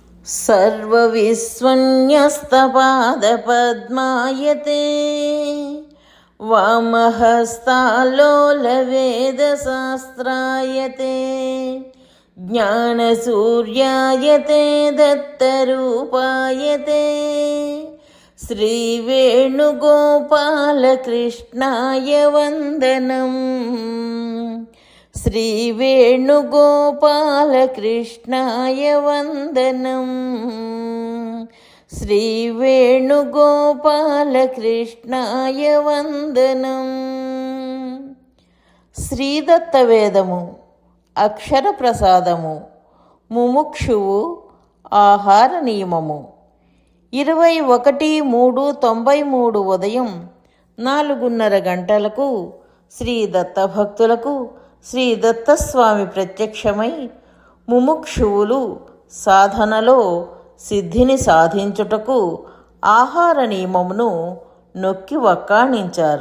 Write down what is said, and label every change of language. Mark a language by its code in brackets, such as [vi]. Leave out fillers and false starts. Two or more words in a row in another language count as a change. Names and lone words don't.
[sa] सर्वविस्वन्यस्तपादपद्मायते वामहस्तालोलवेदशास्त्रायते ज्ञानसूर्यायते दत्तरूपायते श्रीवेणुगोपालकृष्णाय वन्दनम्। श्रीवेणुगोपालकृष्णाय वन्दनम्। श्रीवेणुगोपालकृष्णाय वन्दनम्। [te] శ్రీదత్తవేదము అక్షర ప్రసాదము ముముక్షువు ఆహార నియమము 21/3/93 ఉదయం 4:30 గంటలకు శ్రీ దత్తభక్తులకు శ్రీ దత్తస్వామి ప్రత్యక్షమై ముముక్షువులు సాధనలో సిద్ధిని సాధించుటకు ఆహార నియమమును నొక్కి వక్కాణించారు.